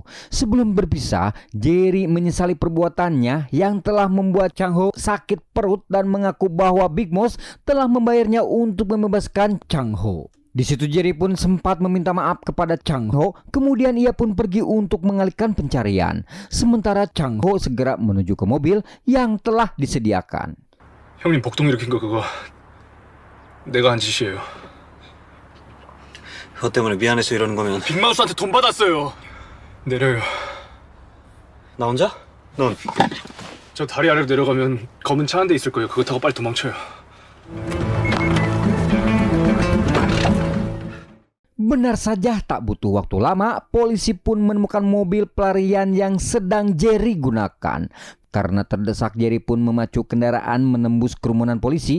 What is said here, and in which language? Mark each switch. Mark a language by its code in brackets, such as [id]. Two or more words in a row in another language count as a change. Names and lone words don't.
[id] Sebelum berpisah, Jerry menyesali perbuatannya yang telah membuat Chang-ho sakit perut dan mengaku bahwa Big Boss telah membayarnya untuk membebaskan Chang-ho. Di situ Jerry pun sempat meminta maaf kepada Chang-ho, kemudian ia pun pergi untuk mengalihkan pencarian. Sementara Chang-ho segera menuju ke mobil yang telah disediakan. [ko] 형님 복동 일으킨 거 그거 내가 한 짓이에요. 그것 때문에 미안해서 이러는 거면 빅마우스한테 돈 받았어요. 내려요. 나 혼자? 넌? 저 다리 아래로 내려가면 검은 차 한 대 있을 거예요. 그거 타고 빨리 도망쳐요. [id] Benar saja, tak butuh waktu lama, polisi pun menemukan mobil pelarian yang sedang Jerry gunakan. Karena terdesak, Jerry pun memacu kendaraan menembus kerumunan polisi.